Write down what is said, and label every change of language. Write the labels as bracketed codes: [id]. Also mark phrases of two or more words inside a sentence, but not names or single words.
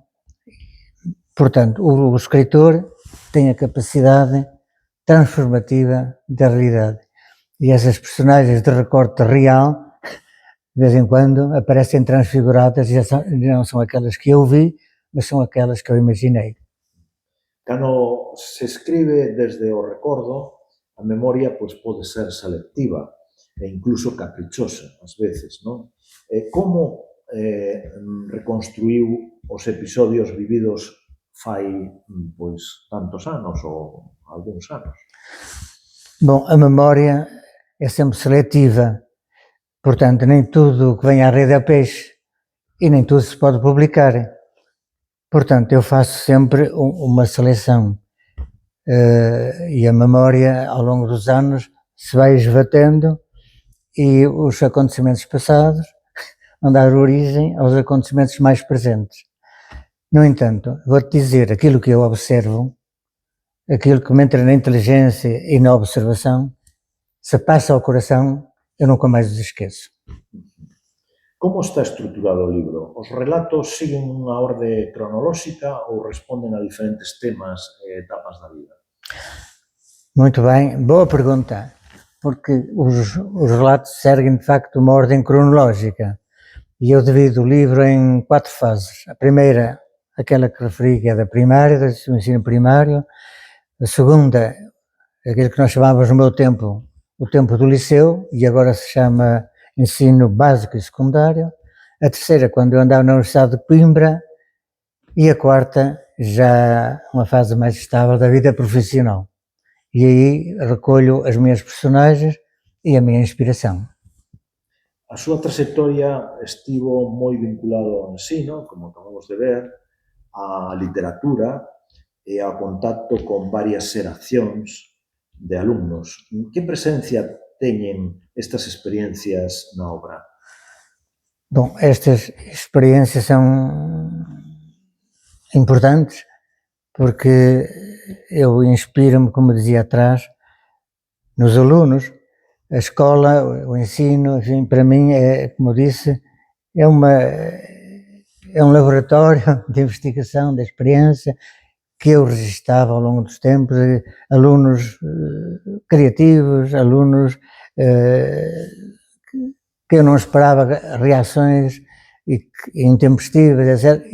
[pt] Portanto, o escritor tem a capacidade transformativa da realidade. E essas personagens de recorte real, de vez em quando, aparecem transfiguradas e não são aquelas que eu vi, mas são aquelas que eu imaginei. [gl] Cando se escribe desde o recordo, a memoria pois, pode ser selectiva e incluso caprichosa, ás veces, non? Como reconstruiu os episodios vividos fai pois, tantos anos ou algúns anos? [pt] Bom, a memória é sempre seletiva, portanto, nem tudo que vem à rede é peixe e nem tudo se pode publicar. Portanto, eu faço sempre uma seleção e a memória, ao longo dos anos, se vai esbatendo e os acontecimentos passados vão dar origem aos acontecimentos mais presentes. No entanto, vou-te dizer, aquilo que eu observo, aquilo que me entra na inteligência e na observação, se passa ao coração, eu nunca mais os esqueço. [gl] Como está estruturado o libro? Os relatos siguen unha orde cronolóxica ou responden a diferentes temas e etapas da vida? [pt] Muito bem, boa pergunta, porque os relatos seguem de facto uma ordem cronológica e eu divido o livro em 4 fases. A primeira, aquela que referi, que é da primária, do ensino primário. A segunda, aquilo que nós chamávamos no meu tempo, o tempo do liceu, e agora se chama ensino básico e secundário. A terceira, quando eu andava na Universidade de Coimbra. E a quarta, já uma fase mais estável da vida profissional. E aí recolho as minhas personagens e a minha inspiração. [gl] A súa trayectoria estivo moi vinculado ao ensino, como acabamos de ver, á literatura e ao contacto con varias xeracións de alumnos. Que presencia teñen estas experiencias na obra? [pt] Bom, estas experiências são importantes porque eu inspiro-me, como dizia atrás, nos alunos. A escola, o ensino, enfim, para mim é, como eu disse, é um laboratório de investigação, de experiência que eu registava ao longo dos tempos, alunos criativos, alunos que eu não esperava reações intempestivas, etc.